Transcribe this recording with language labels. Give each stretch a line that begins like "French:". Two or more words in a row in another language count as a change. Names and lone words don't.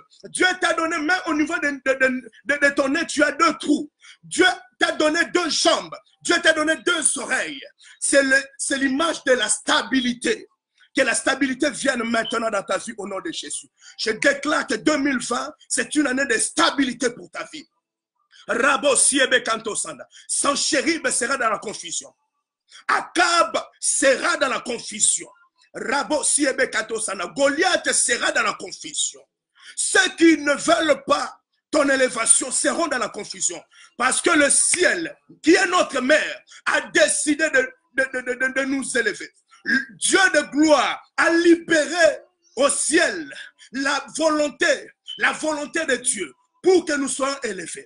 French: Dieu t'a donné, même au niveau de ton nez, tu as 2 trous. Dieu t'a donné 2 jambes. Dieu t'a donné 2 oreilles. C'est l'image de la stabilité. Que la stabilité vienne maintenant dans ta vie au nom de Jésus. Je déclare que 2020, c'est une année de stabilité pour ta vie. Rabo siebe kanto sanda. Sanchérib sera dans la confusion. Akab sera dans la confusion. Rabo siebe kanto sanda. Goliath sera dans la confusion. Ceux qui ne veulent pas ton élévation seront dans la confusion. Parce que le ciel, qui est notre mère, a décidé de nous élever. Dieu de gloire a libéré au ciel la volonté de Dieu pour que nous soyons élevés.